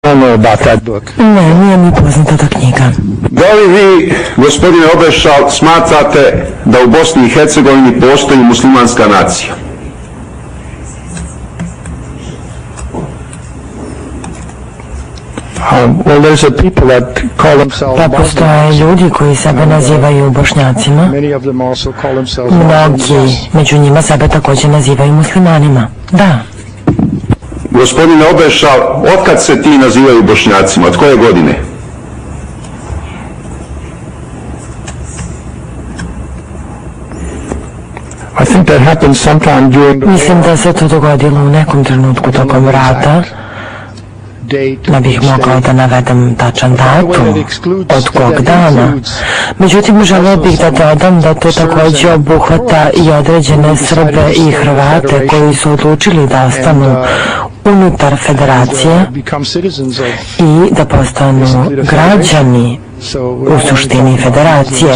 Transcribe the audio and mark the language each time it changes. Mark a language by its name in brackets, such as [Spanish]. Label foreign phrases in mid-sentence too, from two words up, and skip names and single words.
[English] don't know about that book. [Serbian] Ne, nije mi poznata ta knjiga. Da li vi, gospodine Obešal, smatrate da u Bosni i Hercegovini postoji muslimanska nacija? [English] Well, there's a people that call themselves [Serbian] Pa postoje ljudi koji sebe nazivaju Bošnjacima. [English] Many of them also call themselves [Serbian] Mnogi među njima sebe također nazivaju muslimanima. Da. Gospodine Obešal, otkad se ti nazivaju Bošnjacima? Od koje godine? [English] I think that happened sometime during the [Serbian] Mislim da se to dogodilo u nekom trenutku tokom rata. Ne bih mogao da navedem tačan datum od kog dana. Međutim, želeo bih da dodam da to također obuhvata i određene Srbe i Hrvate koji su odlučili da ostanu unutar federacije i da postanu građani u suštini federacije.